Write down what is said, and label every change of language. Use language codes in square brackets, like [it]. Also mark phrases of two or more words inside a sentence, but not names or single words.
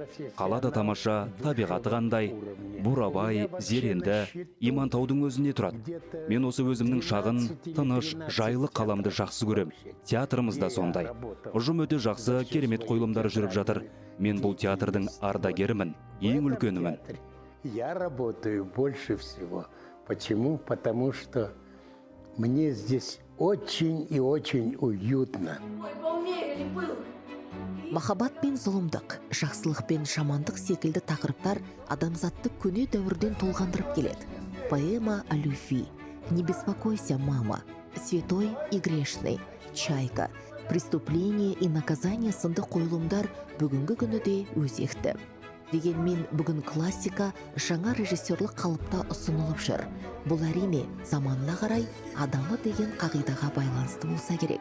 [kk] Қалада тамаша, табиғаты қандай, Бурабай, Зеренді, Имантаудың өзіне тұрады. Мен осы өзімнің шағын, тыныш, жайлы қаламды жақсы көрем. Театрымыз да сондай. Ұжым өте жақсы, керемет қойылымдар жүріп жатыр. Мен бұл театрдың ардагерімін, ең үлкенімін. [ru] Я работаю больше всего. Почему? Потому что мне здесь очень и очень уютно. [kk] Махаббат пен зұлымдық, жақсылық пен жамандық секілді тақырыптар адамзатты көне дәуірден толғандырып келеді. Поэма о любви, «Не беспокойся, мама», «Святой и грешный», «Чайка», «Преступление и наказание» сынды қойылымдар бүгінгі күні де өзекті. Дегенмен бүгін классика жаңа режиссерлік қалыпта ұсынылып жүр. Бұл әрине заманына қарай адамы деген қағидаға байланысты болса керек.